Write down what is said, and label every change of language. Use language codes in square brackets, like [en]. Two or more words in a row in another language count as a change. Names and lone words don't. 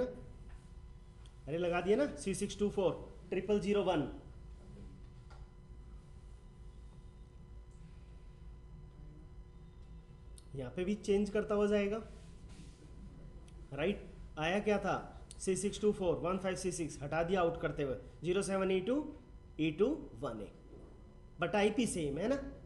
[hi] अरे लगा दिया ना C624 0001। यहाँ पे भी चेंज करता हुआ जाएगा। राइट, आया क्या था? C624 15C6 हटा दिया आउट करते हुए। 07E2 E2 1A, बट IP सेम है ना?